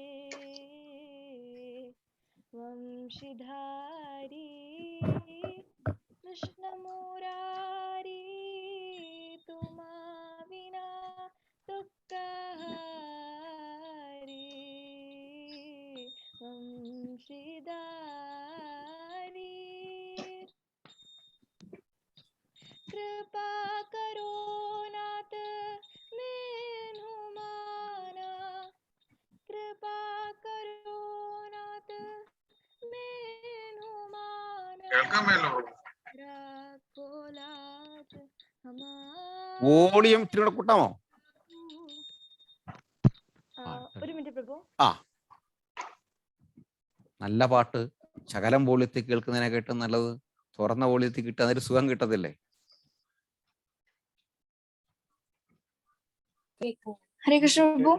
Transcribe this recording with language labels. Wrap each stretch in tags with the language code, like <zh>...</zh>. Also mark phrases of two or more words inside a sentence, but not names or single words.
<hi>वंशीधारी कृष्ण मुरारी तुमा विना तु कहाँ रे. വംശീധാരി कृपा करो नाथ मैनू माना. कृपा करो नाथ मैनू माना.</hi> <ml>കേൾക്കാമല്ലോ.</ml> <hi>राखो लाज हमारा.</hi> <ml>വോളിയം ഇത്തിരി കൂടെ കൂട്ടാമോ? ഒരു മിനിറ്റ് പ്രഭു. നല്ല പാട്ട് ശകലം വോളിയത്തിൽ കേൾക്കുന്നതിനെക്കാട്ടും നല്ലത് തുറന്ന വോളിയത്തിൽ കിട്ടാൻ ഒരു സുഖം കിട്ടത്തില്ലേ? ഹരേ കൃഷ്ണ പ്രഭു.</ml>